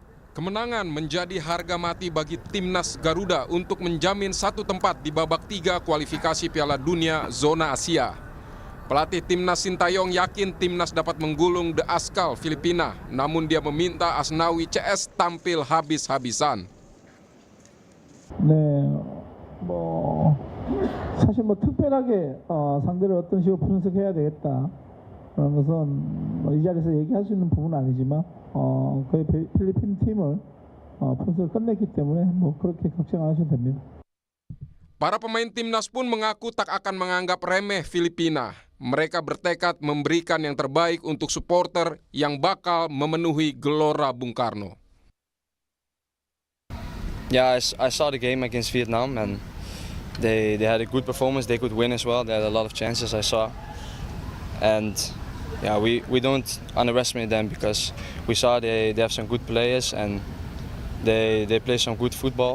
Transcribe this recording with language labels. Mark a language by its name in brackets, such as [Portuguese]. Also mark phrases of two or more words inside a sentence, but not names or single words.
[Indonesian] Kemenangan menjadi harga mati bagi Timnas Garuda untuk menjamin satu tempat di babak 3 kualifikasi Piala Dunia Zona Asia. Pelatih Timnas Sintayong yakin Timnas dapat menggulung The Askal Filipina, namun dia meminta Asnawi CS tampil habis-habisan. [Korean] 네, 사실 특별하게 상대를 어떤 식으로 분석해야 되겠다 그런 것은 이 자리에서 얘기할 수 있는 부분은 아니지만 거의 필리핀 팀을 분석을 끝냈기 때문에 그렇게 걱정 안 하셔도 됩니다. [Indonesian] Para pemain Timnas pun mengaku tak akan menganggap remeh Filipina. Mereka bertekad memberikan yang terbaik untuk supporter yang bakal memenuhi Gelora Bung Karno. [English] Yeah, I saw the game against Vietnam and they had a good performance. They could win as well. They had a lot of chances I saw. And yeah, we don't underestimate them because we saw they have some good players and they play some good football.